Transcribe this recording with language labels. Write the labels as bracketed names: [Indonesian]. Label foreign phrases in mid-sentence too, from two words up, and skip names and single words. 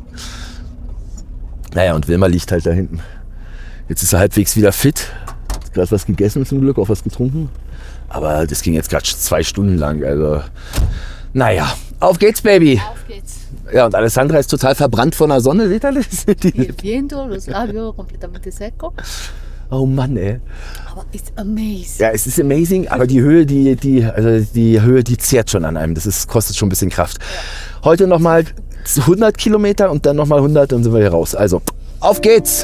[German] Naja, und Wilma liegt halt da hinten. Jetzt ist er halbwegs wieder fit. Hat gerade was gegessen zum Glück, auch was getrunken. Aber das ging jetzt gerade 2 Stunden lang. Also, naja, auf geht's, Baby. Auf geht's. Ja, und Alessandra ist total verbrannt von der Sonne, seht ihr das? [Spanish] El viento, los labios completamente seco. [German] Oh Mann, ey. [English] Aber it's amazing. [German] Ja, es ist amazing, aber die Höhe, die Höhe, die zehrt schon an einem. Kostet schon ein bisschen Kraft. Heute nochmal 100 Kilometer und dann nochmal 100, dann sind wir hier raus. Also, auf geht's!